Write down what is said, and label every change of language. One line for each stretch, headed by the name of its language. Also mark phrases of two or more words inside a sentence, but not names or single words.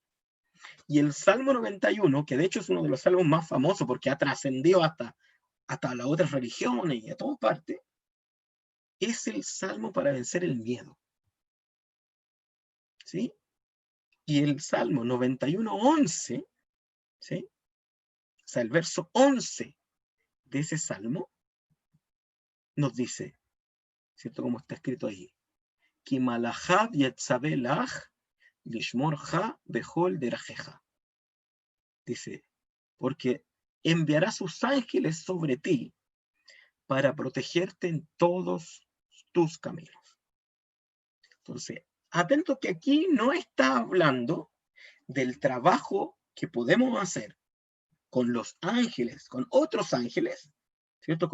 Spanish: Y el Salmo 91, que de hecho es uno de los salmos más famosos porque ha trascendido hasta las otras religiones y a todas partes, es el salmo para vencer el miedo. ¿Sí? Y el Salmo 91:11, ¿sí? O sea, el verso 11 de ese salmo nos dice, ¿cierto? Como está escrito ahí,
Hebrew: כי מלאכיו יצוה לך לשמרך בכל דרכיך.
Spanish: Dice, porque enviará sus ángeles sobre ti para protegerte en todos tus caminos. Entonces, atento que aquí no está hablando del trabajo que podemos hacer con los ángeles, con otros ángeles, ¿cierto?